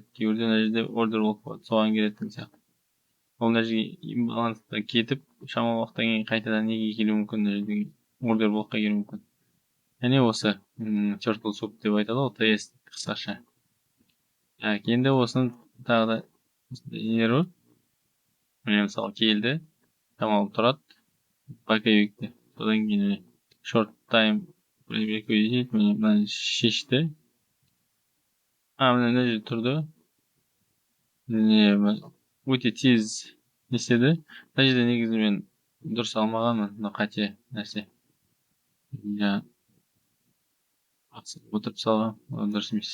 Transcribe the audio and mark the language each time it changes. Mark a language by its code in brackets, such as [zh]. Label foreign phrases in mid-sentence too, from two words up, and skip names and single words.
[kk] Кейбірде мына жерде ордер болып болады. Соған келеді деген сияқты. Ол мына жерге имбаланста кетіп, шамалы уақыттан кейін қайтадан неге келуі мүмкін, мына жерде ордер блокқа келуі мүмкін. Яғни осы Turtle Soup деп айтады ғой, TS қысқаша. Енді осыны тағы да нелер бар. Міне мысалы келді, шамалы тұрады, боковикте. Содан кейін [en] short time [kk] боковик дейді, мынаны шешті. Мына жерде тұрды. Өте тез нестеді. Мына жерде негізі мен дұрыс алмағанмын, мына қате нәрсе. Отырып салған, дұрыс емес.